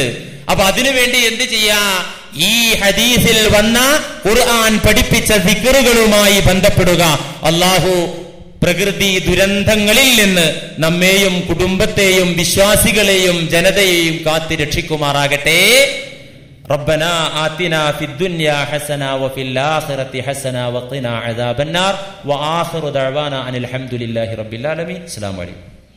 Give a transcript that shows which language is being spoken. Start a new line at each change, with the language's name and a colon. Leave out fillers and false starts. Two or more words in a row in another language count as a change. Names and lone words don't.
Malayalam: അപ്പൊ അതിനുവേണ്ടി എന്ത് ചെയ്യാ? ഈ ഹദീസിൽ വന്ന ഖുർആൻ പഠിപ്പിച്ച ദിക്റുകളുമായി ബന്ധപ്പെടുക. അള്ളാഹു പ്രകൃതി ദുരന്തങ്ങളിൽ നിന്ന് നമ്മെയും കുടുംബത്തെയും വിശ്വാസികളെയും ജനതയെയും കാത്തി രക്ഷിക്കുമാറാകട്ടെ.
Arabic: ربنا آتنا في الدنيا حسنة وفي الآخرة حسنة وقنا عذاب النار وآخر دعوانا أن الحمد لله رب العالمين. السلام عليكم.